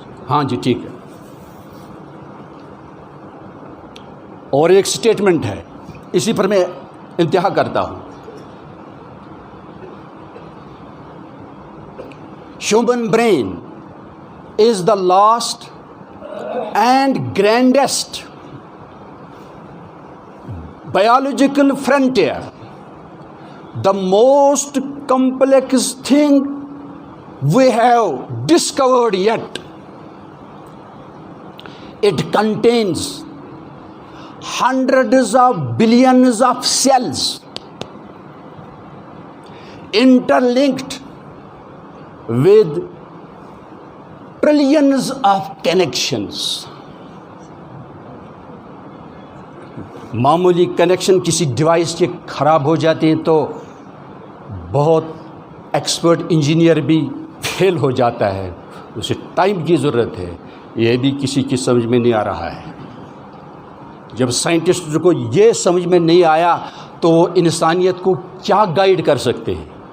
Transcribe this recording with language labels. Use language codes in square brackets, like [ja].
[ur] ہاں جی ٹھیک ہے۔ اور ایک سٹیٹمنٹ ہے، اسی پر میں انتہا کرتا ہوں۔ [en] Human brain is the last and grandest biological frontier, the most complex thing we have discovered yet. It contains hundreds of billions of cells interlinked with trillions of connections. [ur] معمولی کنیکشن کسی ڈیوائس کے خراب ہو جاتے ہیں تو بہت ایکسپرٹ انجینئر بھی فیل ہو جاتا ہے، اسے ٹائم کی ضرورت ہے، یہ بھی کسی کی سمجھ میں نہیں آ رہا ہے۔ جب سائنٹسٹ کو یہ سمجھ میں نہیں آیا تو وہ انسانیت کو کیا گائیڈ کر سکتے ہیں؟